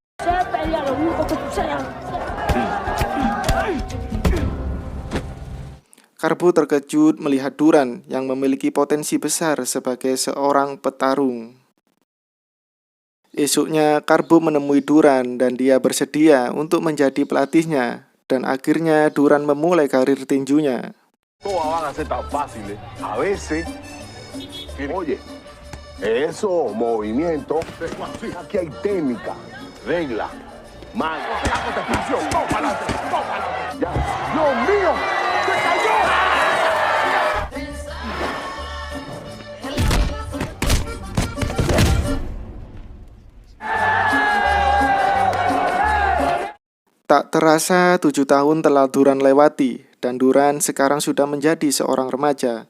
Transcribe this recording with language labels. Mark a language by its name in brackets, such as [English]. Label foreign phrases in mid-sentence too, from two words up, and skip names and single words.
[Indonesian] Karbo terkejut melihat Duran yang memiliki potensi besar sebagai seorang petarung. Esoknya Karbo menemui Duran dan dia bersedia untuk menjadi pelatihnya. Dan akhirnya Duran memulai karir tinjunya. [Spanish] Todas van a ser tan fáciles. A veces, oye, eso, movimiento, aquí hay técnica, regla, mano. Ya. ¡Dios mío! ¡Se cayó! [Indonesian] Tak terasa 7 tahun telah Duran lewati, dan Duran sekarang sudah menjadi seorang remaja.